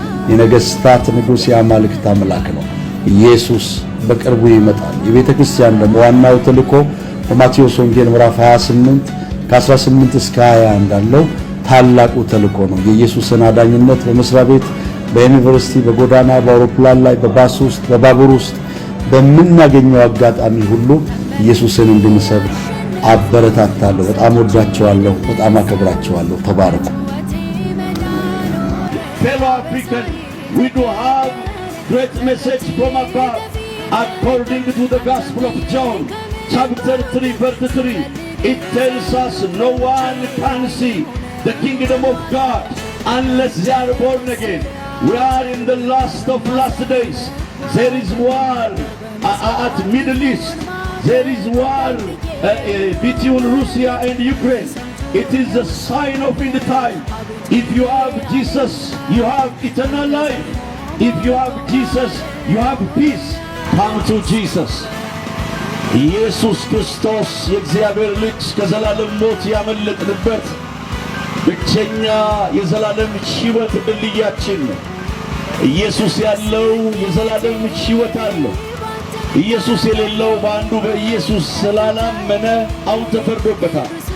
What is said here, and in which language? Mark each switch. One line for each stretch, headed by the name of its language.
Amharic: የነገስታት ንጉሥ የአማልክት አምላክ ነው። ኢየሱስ በቅርቡ ይመጣል። የቤተ ክርስቲያን ደግሞ ዋናው ተልእኮ በማቴዎስ ወንጌል ምዕራፍ 28 ከ18 እስከ 20 እንዳለው ታላቁ ተልእኮ ነው። የኢየሱስን አዳኝነት በመስሪያ ቤት፣ በዩኒቨርሲቲ፣ በጎዳና፣ በአውሮፕላን ላይ፣ በባስ ውስጥ፣ በባቡር ውስጥ በምናገኘው አጋጣሚ ሁሉ ኢየሱስን እንድንሰብክ አበረታታለሁ። በጣም ወዳቸዋለሁ። በጣም አከብራቸዋለሁ። ተባረኩ።
English: Fellow African, we do have great message from above according to the Gospel of John chapter 3 verse 3. It tells us no one can see the kingdom of God unless they are born again. We are in the last days. There is war at Middle East. There is war between Russia and Ukraine. It is a sign of end time. If you have Jesus, you have eternal life. If you have Jesus, you have peace. Come to Jesus.
Amharic: ኢየሱስ ክርስቶስ የእግዚአብሔር ልጅ ከዘላለም ሞት ያመለጥንበት ብቸኛ የዘላለም ሕይወት ድልድያችን ነው። ኢየሱስ ያለው የዘላለም ሕይወት አለው። ኢየሱስ የሌለው በአንዱ በኢየሱስ ስላላመነ አሁን ተፈርዶበታል።